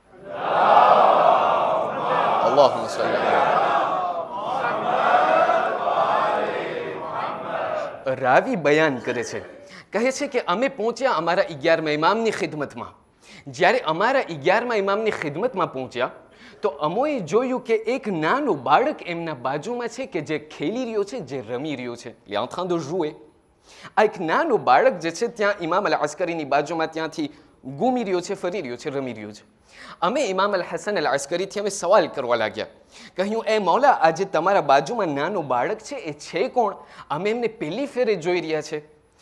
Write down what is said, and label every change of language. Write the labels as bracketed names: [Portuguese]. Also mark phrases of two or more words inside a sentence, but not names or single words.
[Arabic] اللهم صل على. [Gujarati] રાવી બયાન કરે છે, કહે છે કે અમે પહોંચ્યા અમારા 11મા ઇમામની ખિદમતમાં. જ્યારે અમારા 11મા ઇમામની ખિદમતમાં પહોંચ્યા તો અમોએ જોયું કે એક નાનો બાળક એમના બાજુમાં છે કે જે ખેલી રહ્યો છે, જે રમી રહ્યો છે. [French] il est en train de jouer. [Gujarati] આ એક નાનો બાળક જે છે ત્યાં ઇમામ અલ અસ્કરીની બાજુમાં ત્યાંથી ઘૂમી રહ્યો છે, ફરી રહ્યો છે, રમી રહ્યો છે. અમે ઇમામ અલ હસન અલ અસ્કરીથી અમે સવાલ કરવા લાગ્યા. કહ્યું, એ મૌલા, આજે તમારા બાજુમાં નાનો બાળક છે એ છે કોણ? અમે એમને પહેલી ફેરે જોઈ રહ્યા છે.